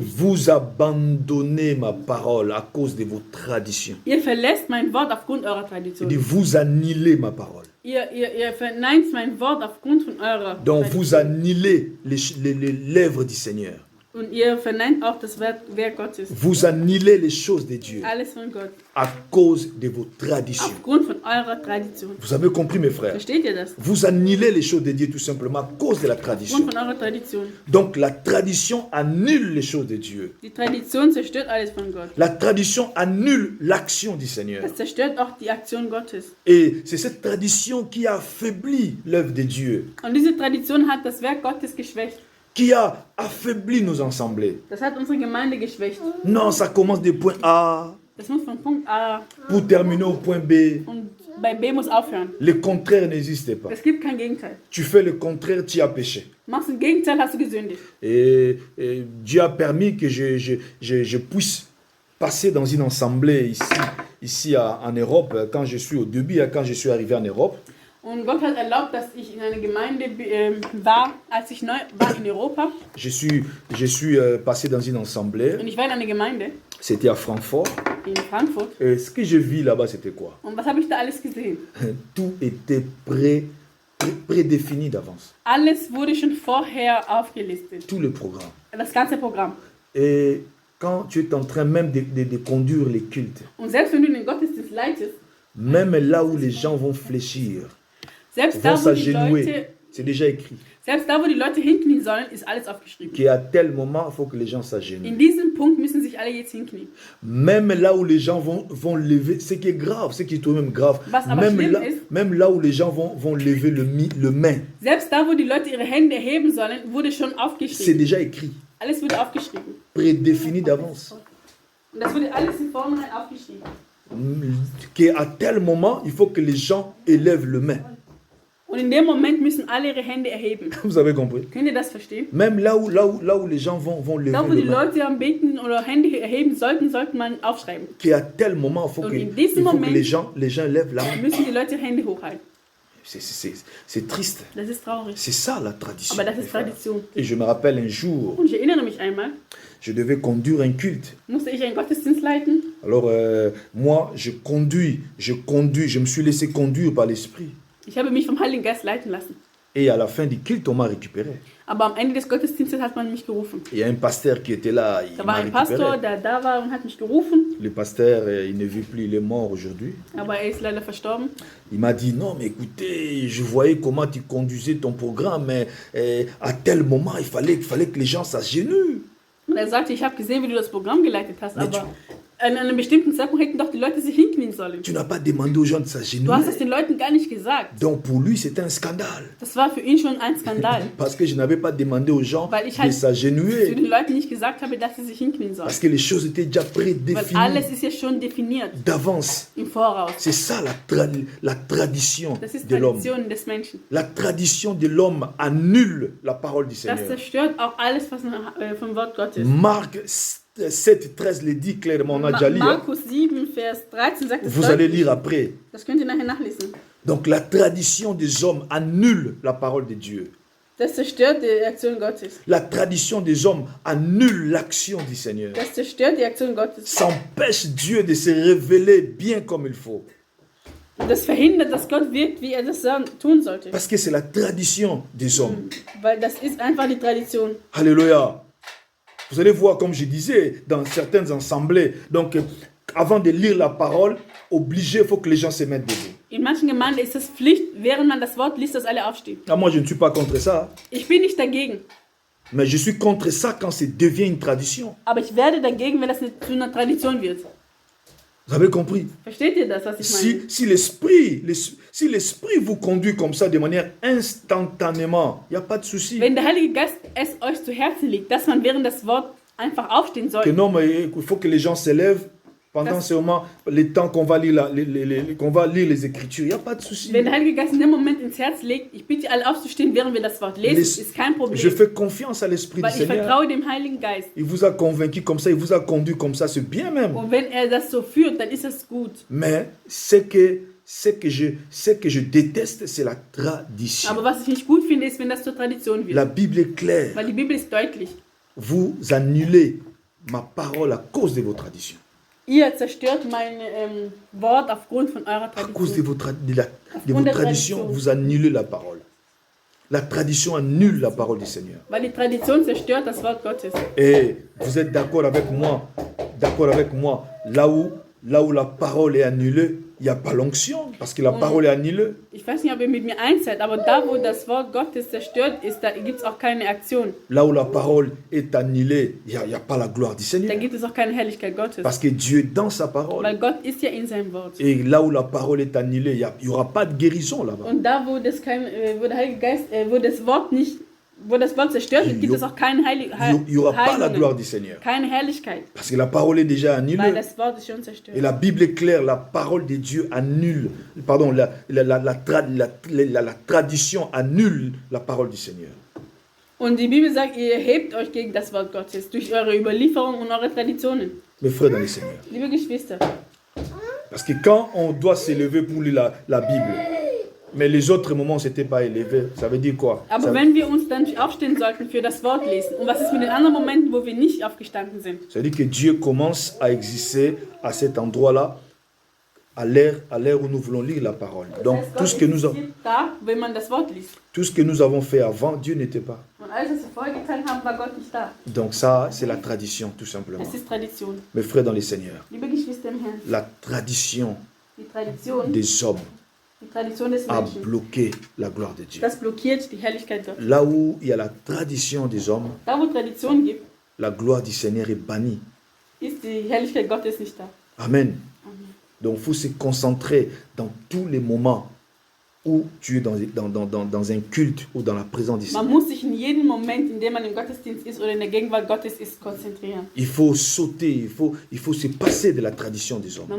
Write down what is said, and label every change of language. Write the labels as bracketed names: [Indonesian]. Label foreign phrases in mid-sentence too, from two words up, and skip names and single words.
[French] Vous abandonnez ma parole à cause de vos traditions. [German] Ihr verlässt mein Wort aufgrund eurer [French] Il [German] Tradition. [French] dit, vous annihilez ma parole. [German] Ihr verneint mein Wort aufgrund von eurer [French] Donc vous [German] Tradition. [French] annihilez les lèvres du Seigneur. [German] Und ihr verneint auch das Werk Gottes. [French] Vous annihilez les choses de Dieu [German] Alles von Gott. [French] à cause de vos traditions. [German] Aufgrund von eurer Tradition. [French] Vous avez compris, mes frères? [German] Versteht ihr das? [French] Vous annihilez les choses de Dieu tout simplement à cause de la tradition. [German] Aufgrund von eurer Tradition. [French] Donc la tradition annule les choses de Dieu. [German] Die Tradition zerstört alles von Gott. [French] La tradition annule l'action du Seigneur. [German] Es zerstört auch die Aktion Gottes. [French] Et c'est cette tradition qui a affaibli l'œuvre de Dieu, [German] Und diese Tradition hat das Werk Gottes geschwächt. [French] qui a affaibli nos assemblées. [German] Das hat unsere Gemeinde geschwächt. [French] Non, ça commence du point A [German] Das muss von Punkt A [French] pour terminer au point B. [German] und bei B muss aufhören. [French] Le contraire n'existe pas. [German] Es gibt kein Gegenteil. [French] Tu fais le contraire, tu as péché. [German] Machst du das Gegenteil, hast du gesündigt. [French] Et Dieu a permis que je puisse passer dans une assemblée ici en Europe, quand je suis au début, quand je suis arrivé en Europe. [German] Und Gott hat erlaubt, dass ich in einer Gemeinde war, als ich neu war in Europa. [French] Je suis passé dans une assemblée, [German] Und ich war in einer Gemeinde [French] c'était à Francfort. [German] in Frankfurt. [French] Et ce que je vis là-bas, c'était quoi? [German] Und was habe ich da alles gesehen? [French] Tout était prédéfini d'avance. [German] Alles wurde schon vorher aufgelistet. [French] Tout le programme. [German] Das ganze Programm. [French] Et quand tu es en train même de conduire les cultes, [German] Und selbst wenn du den Gottesdienst leitest, [French] même là où les gens vont fléchir, [German] selbst [French] vont [German] da, wo die Leute, [French] s'agenouiller, c'est déjà écrit. [German] selbst da, wo die Leute hinknien sollen, ist alles aufgeschrieben. [French] Qu'à tel moment, il faut que les gens s'agenouillent. [German] In diesem Punkt müssen sich alle jetzt hinknien. [French] Même là où les gens vont lever, ce qui est grave, ce qui est tout de même grave, [German] Was aber schlimm ist, [French] même là où les gens vont lever le main, [German] Selbst da, wo die Leute ihre Hände heben sollen, wurde schon [French] c'est [German] aufgeschrieben. [French] déjà écrit, [German] Alles wurde aufgeschrieben. [French] prédéfini d'avance. [German] Und das wurde alles im Vornherein aufgeschrieben. [French] Qu'à tel moment, il faut que les gens élèvent le main. [German] Und in dem Moment müssen alle ihre Hände erheben. [French] Vous avez compris? [German] Könnt ihr das verstehen? [French] Même là où les gens vont lever [German] Da, wo [French] le [German] die [French] main. [German] Leute am Beten oder Hände erheben sollten, sollte man aufschreiben. [French] Qu'à tel moment, il faut Donc, que, [German] in diesem [French] il faut que [German] Moment- [French] les gens lèvent la main. [German] Müssen die Leute ihre Hände hochhalten. [French] C'est triste. [German] Das ist traurig. [French] C'est ça la tradition. [German] Aber das [French] mes [German] ist [French] frères. [German] Tradition. [French] Et je me rappelle un jour, [German] Und ich erinnere mich einmal, [French] je devais conduire un culte. [German] musste ich einen Gottesdienst leiten. [French] Alors moi, je conduis, je me suis laissé conduire par l'Esprit. [German] Ich habe mich vom Heiligen Geist leiten lassen. [French] Et à la fin du culte, on m'a récupéré. [German] Aber am Ende des Gottesdienstes hat man mich gerufen. [French] Il y a un pasteur qui était là, il [German] Da [French] m'a [German] war ein Pastor, [French] récupéré. [German] der da war und hat mich gerufen. [French] Le pasteur, il ne vit plus, il est mort aujourd'hui. [German] Aber er ist leider verstorben. [French] Il m'a dit, non, mais écoutez, je voyais comment tu conduisais ton programme, mais à tel moment, il fallait que les gens s'agenouillent. [German] Und er sagte, ich habe gesehen, wie du das Programm geleitet hast, [French] Mais [German] aber an einem bestimmten Zeitpunkt hätten doch die Leute sich hinknien sollen. [French] Tu n'as pas demandé aux gens de [German] Du hast es [French] s'agenouiller. [German] den Leuten gar nicht gesagt. [French] Donc pour lui, c'était un scandale. [German] Das war für ihn schon ein Skandal, [French] Parce que je n'avais pas demandé aux gens [German] Weil ich [French] de [German] halt zu [French] s'agenouiller. [German] den Leuten nicht gesagt habe, dass sie sich hinknien sollen. [French] Parce que les choses étaient déjà [German] Weil [French] prédéfinies [German] alles ist ja schon definiert [French] d'avance. [German] im Voraus. [French] C'est ça la tradition [German] Das ist [French] de l'homme. [German] Tradition des Menschen. [French] La tradition de l'homme annule la parole du [German] Das [French] Seigneur. [German] zerstört auch alles, was vom Wort Gottes. [French] Marc 7, 13 le dit clairement, on a déjà lu. Hein. [German] Markus 7, Vers 13 sagt es [French] Vous allez [German] deutlich. [French] lire après. [German] Das könnt ihr nachher nachlesen. [French] Donc la tradition des hommes annule la parole de Dieu. [German] Das zerstört die Aktion Gottes. [French] La tradition des hommes annule l'action du Seigneur. [German] Das zerstört die Aktion Gottes. [French] Ça empêche Dieu de se révéler bien comme il faut. [German] Und das verhindert, dass Gott wirkt, wie er das tun sollte. [French] Parce que c'est la tradition des hommes. [German] Weil das ist einfach die Tradition. [French] Alléluia. Vous allez voir, comme je disais, dans certaines assemblées, donc avant de lire la parole, obligé, il faut que les gens se mettent debout. [German] In manchen Gemeinden ist es Pflicht, während man das Wort liest, dass alle aufstehen. [French] Ah, moi, je ne suis pas contre ça. [German] Ich bin nicht dagegen, [French] Mais je suis contre ça quand ça devient une tradition. [German] aber ich werde dagegen, wenn das zu einer Tradition wird. [French] Vous avez compris? [German] Versteht ihr das, was ich meine? [French] Si l'esprit vous conduit comme ça de manière instantanément, il n'y a pas de souci. [German] Wenn der Heilige Geist es euch zu Herzen liegt, dass man während das Wort einfach aufstehen [French] Que [German] soll, [French] non, mais il faut que les gens s'élèvent pendant ce moment, les temps qu'on va lire, qu'on va lire les Écritures. Il n'y a pas de souci. [German] wenn der Heilige Geist in dem Moment ins Herz legt, ich bitte alle aufzustehen, während wir das Wort lesen, ist kein [French] Je [German] Problem. [French] fais confiance à l'Esprit du [German] Weil ich [French] Seigneur. [German] vertraue dem Heiligen Geist. [French] Il vous a convaincu comme ça, il vous a conduit comme ça, c'est bien même. [German] Und wenn er das so führt, dann ist es gut. [French] Mais ce que je déteste, c'est la tradition. [German] Aber was ich nicht gut finde, ist, wenn das zur Tradition [French] La [German] wird. [French] Bible est claire. [German] Weil die Bibel ist deutlich. [French] Vous annulez ma parole à cause de vos traditions. [German] Ihr zerstört mein Wort aufgrund von eurer [French] À cause de [German] Tradition. [French] vos traditions, vous annulez la parole. La tradition annule la parole du Seigneur. [German] Weil die Tradition zerstört das Wort Gottes. [French] Et vous êtes d'accord avec moi, là où la parole est annulée, il n'y a pas l'onction, parce que la parole est annulée. [German] Ich weiß nicht, ob ihr mit mir eins seid, aber da, wo das Wort Gottes zerstört ist, da gibt es auch keine Aktion. [French] Là où la parole est annulée, il n'y a pas la gloire du [German] Da [French] Seigneur. [German] gibt es auch keine Herrlichkeit Gottes. [French] Parce que Dieu est dans sa parole. [German] Weil Gott ist ja in seinem Wort. [French] Et là où la parole est annulée, il n'y aura pas de guérison là-bas. [German] Und da, wo das wo der Heilige Geist, wo das Wort nicht, wo das Wort zerstört wird, gibt es auch keine [French] Il n'y aura pas la gloire du Seigneur. [German] keine Herrlichkeit. [French] Parce que la parole est déjà [German] Weil [French] annulée. [German] das Wort ist schon zerstört. [French] Et la Bible est claire, la parole de Dieu annule, pardon, la tradition annule la parole du Seigneur. [German] Und die Bibel sagt, ihr erhebt euch gegen das Wort Gottes durch eure Überlieferung und eure Traditionen. [French] Mes frères dans le Seigneur. [German] Liebe Geschwister, [French] Parce que quand on doit s'élever pour lire la Bible, mais les autres moments, on ne s'était pas élevé, ça veut dire quoi? [German] aber wenn wir uns dann aufstehen sollten für das Wort lesen, und was ist mit den anderen Momenten, wo wir nicht aufgestanden sind? [French] Ça veut dire que Dieu commence à exister à cet endroit-là, à l'ère où nous voulons lire la parole. Donc [German] Das heißt, Gott existiert da, wenn man das Wort liest. [French] tout ce que nous avons fait avant, Dieu n'était pas. [German] Und alles, was wir vorher getan haben, war Gott nicht da. [French] Donc ça, c'est la tradition, tout simplement. [German] Es ist Tradition. [French] Mes frères dans le Seigneur, [German] Liebe Geschwister im Herrn, [French] la tradition [German] die Tradition [French] des hommes [German] des [French] a [German] Menschen, [French] bloqué la gloire de Dieu. [German] das blockiert die Herrlichkeit Gottes. [French] Là où il y a la tradition des hommes, [German] Da, wo Tradition gibt, [French] la gloire du Seigneur est bannie. [German] ist die Herrlichkeit Gottes nicht da. [French] Amen. Donc il faut se concentrer dans tous les moments où tu es dans un culte ou dans la présence du [German] Man [French] Seigneur. [German] muss sich in jedem Moment, in dem man im Gottesdienst ist oder in der Gegenwart Gottes ist, konzentrieren. [French] Il faut sauter, il faut se passer de la tradition des hommes